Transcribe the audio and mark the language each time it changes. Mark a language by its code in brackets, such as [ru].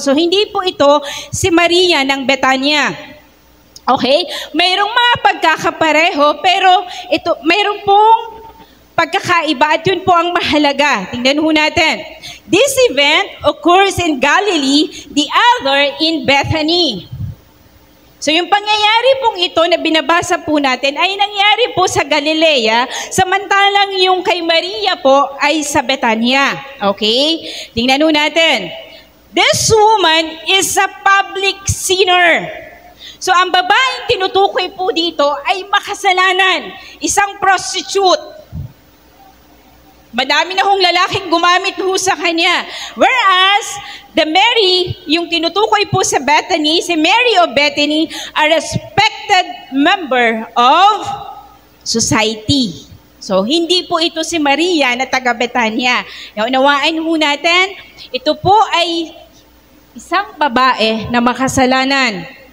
[tl] So hindi po ito si Maria ng Betania. Okay? Mayroong mga pagkakapareho, pero mayroong pong pagkakaiba at yun po ang mahalaga. Tingnan ho natin. [en] This event occurs in Galilee, the other in Bethany. [tl] So yung pangyayari pong ito na binabasa po natin ay nangyari po sa Galilea, samantalang yung kay Maria po ay sa Betania. Okay? Tingnan ho natin. [en] This woman is a public sinner. [tl] So ang babaeng tinutukoy po dito ay makasalanan, isang prostitute. Madami na hong lalaking gumamit ho sa kanya. [en] Whereas, the Mary, [tl] yung tinutukoy po sa [en] Bethany, si Mary of Bethany, a respected member of society. [tl] So, hindi po ito si Maria na taga Betania. Naunawaan ho natin, ito po ay isang babae na makasalanan.